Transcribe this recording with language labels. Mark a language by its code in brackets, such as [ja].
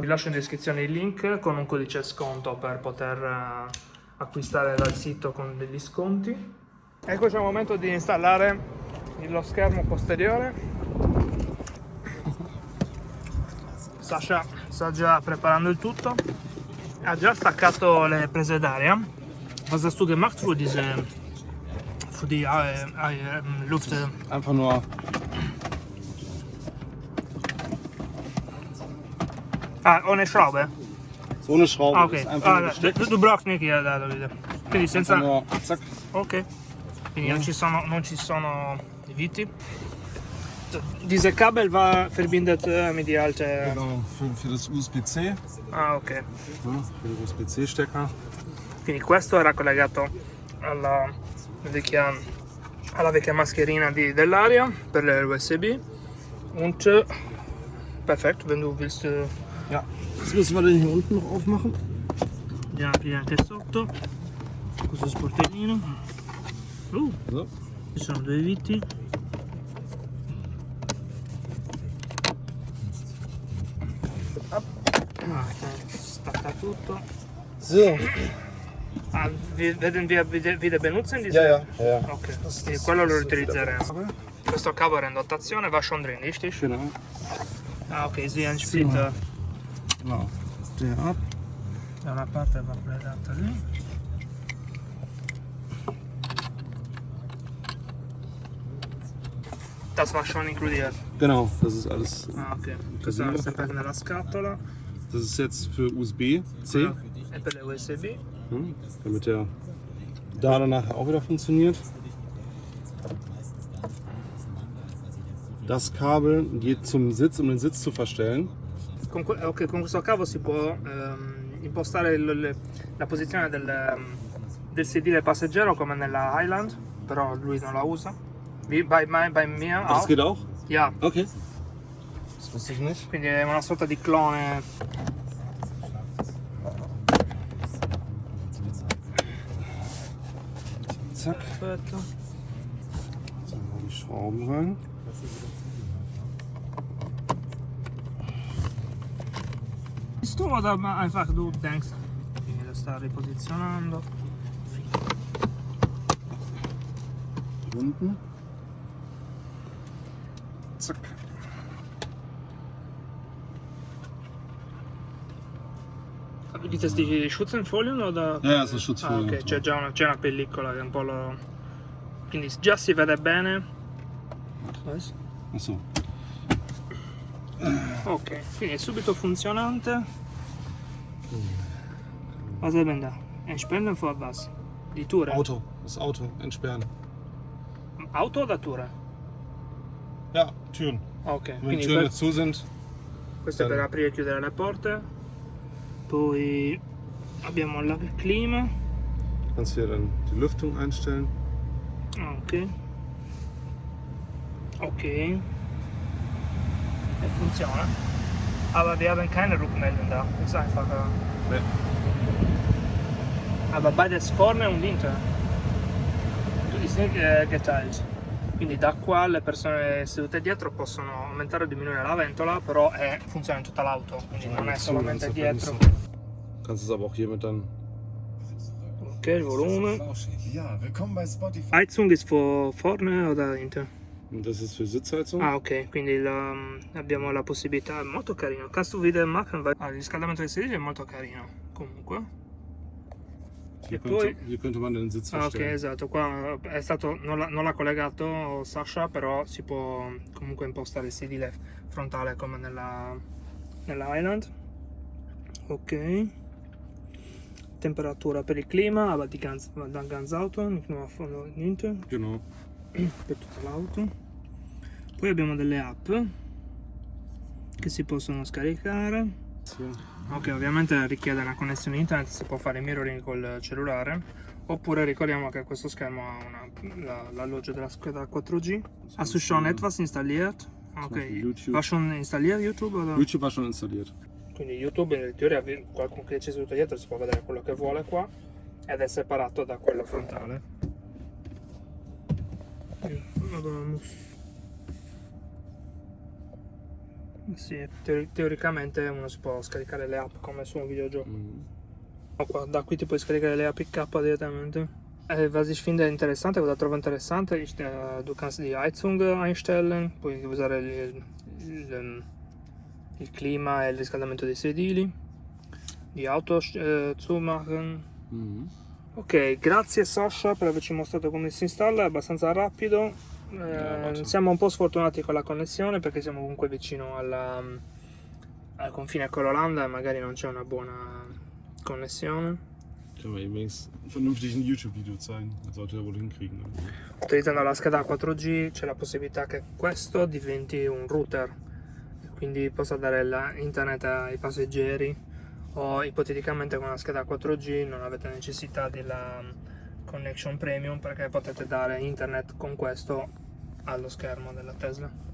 [it] Vi lascio in descrizione il link con un codice sconto per poter acquistare dal sito con degli sconti. Eccoci al momento di installare lo schermo posteriore. Sasha sta già preparando il tutto. Ha già staccato le prese d'aria. [de] Was hast du gemacht für die Luft? Einfach nur Ohne Schraube? so eine Schraube. Ok, Ist einfach nur gesteckt. du brauchst nicht hier da, Davide. [it] Quindi senza... [de] Einfach nur zack. Ok. [it] Quindi non ci sono i viti. [de] Diese Kabel war verbindet mit die alte... Genau, für das USB-C. Ah, ok. Ja, für den USB-C-Stecker. [it] Quindi questo era collegato alla vecchia mascherina dell'aria per l'USB. [de] Und perfekt, wenn du willst... Ja, jetzt müssen wir den hier unten noch aufmachen. [it] Andiamo a aprire anche sotto. Questo sportellino. [de] So. [it] Ci sono due viti. Stacca tutto. [de] So. Werden wir wieder benutzen diese? Ja, ja, ja. [it] Ok, quindi quello lo riutilizzeremo. Questo cavo è in dotazione, [de] va schon drin, richtig? Genau. [it] Ah, ok, sì, [de] ein splitter. Genau. Der ab. [it] Da una parte va collegata lì. [de] Das war schon inkludiert. Genau, das ist alles. Ah, ok. [it] Questo è sempre nella scatola. [de] Das ist jetzt für USB-C, [it] E per le USB. [de] damit der da dann nachher auch wieder funktioniert. Das Kabel geht zum Sitz, um den Sitz zu verstellen. [it] Con questo cavo si può impostare la posizione del sedile passeggero come nella Highland, però lui non la usa. [de] Bei mir Das auch. geht auch? Yeah, Okay. Das wusste ich nicht. [it] quindi è una sorta di clone. [de] Zack. [it] Perfetto. [de] Jetzt mal die Schrauben rein. [it] Visto [de] oder einfach du denkst, [it] quindi lo sta riposizionando. [de] Hier unten. Zack. Gibt es die Schutzenfolien oder? Ja, so Schutzfolien. [it] Ah, ok, c'è già c'è una pellicola che un po' lo. Quindi già si vede bene. [de] Achso. [it] Ok, quindi è subito funzionante. [de] Was haben wir da? Entsperren vor was? Die Tour? Auto. Das Auto entsperren. [it] Auto o datura? [de] Ja, Türen. Ok, Wenn die [it] quindi [de] Türen jetzt zu sind, [it] questo è per aprire e chiudere le porte. Poi abbiamo il clima. [de] kannst du hier dann die Lüftung einstellen. Ok. [it] Ok. E funziona. [de] Aber wir haben keine Rückmeldung da. Ist einfach. Nee. Aber beides vorne und hinten. Ist nicht geteilt. [it] Quindi da qua le persone sedute dietro possono aumentare o diminuire la ventola, però funziona in tutta l'auto, quindi non è solamente dietro. [de] Kannst es aber auch hiermit dann. [it] Ok, il volume. [de] Ja, willkommen bei Spotify. Heizung ist vorne o da hinten? Und das ist für Sitzheizung. [it] Ah, ok, quindi abbiamo la possibilità, è molto carino. [de] Kannst du wieder machen? [it] Il riscaldamento dei sedili è molto carino, comunque. [de] Hier, [it] E poi... [de] hier könnte man den Sitz [it] Ah, ok, [de] verstellen. [it] esatto, qua è stato, non l'ha collegato Sasha, però si può comunque impostare il sedile frontale come nella Highland. Ok. Temperatura per il clima, [de] aber die ganz Auto, nicht nur [it] niente, [de] Genau. [it] per tutta l'auto. Poi abbiamo delle app che si possono scaricare. Hier. Ok, ovviamente richiede una connessione internet, si può fare mirroring col cellulare, oppure ricordiamo che questo schermo ha l'alloggio della scheda 4G. [de] Hast du schon etwas installiert? Ok, YouTube. war schon installiert YouTube? Oder? YouTube war schon installiert. [it] Quindi YouTube in teoria qualcuno che c'è seduto dietro si può vedere quello che vuole qua ed è separato da quello frontale. Madonna. Sì, teoricamente uno si può scaricare le app come su un videogioco. Da qui ti puoi scaricare le APK direttamente. [de] Was ich finde interessante, [it] cosa trovo interessante, [de] du kannst die Heizung einstellen, [it] puoi usare il clima e il riscaldamento dei sedili, [de] die Auto zumachen. [it] Ok, grazie Sasha per averci mostrato come si installa, è abbastanza rapido. Siamo un po' sfortunati con la connessione perché siamo comunque vicino al confine con l'Olanda e magari non c'è una buona connessione. [de] Können wir ihm wenigstens vernünftig ein YouTube-Video zeigen. Das sollte er wohl hinkriegen. Ne? [it] Utilizzando la scheda 4G c'è la possibilità che questo diventi un router, quindi possa dare internet ai passeggeri, o ipoteticamente con una scheda 4G non avete necessità della connection premium perché potete dare internet con questo allo schermo della Tesla.